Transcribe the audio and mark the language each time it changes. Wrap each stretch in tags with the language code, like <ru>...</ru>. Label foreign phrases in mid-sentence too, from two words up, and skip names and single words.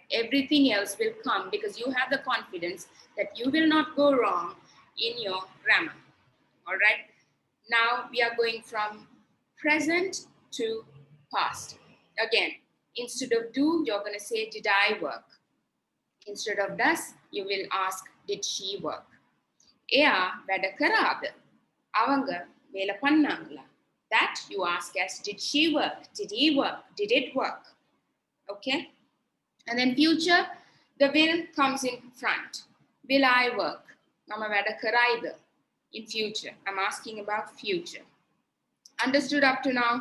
<en>Everything else will come because you have the confidence that you will not go wrong in your grammar, all right? Now we are going from present to past. Again, instead of do, you're going to say, did I work? Instead of does, you will ask, did she work?</en> <si>එයා වැඩ කරාද.</si> <ta>அவங்க வேலை பண்ணாங்களா.</ta> <en>That you ask as, did she work? Did he work? Did it work? Okay? And then future, the will comes in front. Will I work?</en> <si>මම වැඩ කරයිද.</si> <en>In future, I'm asking about future. Understood up to now?</en>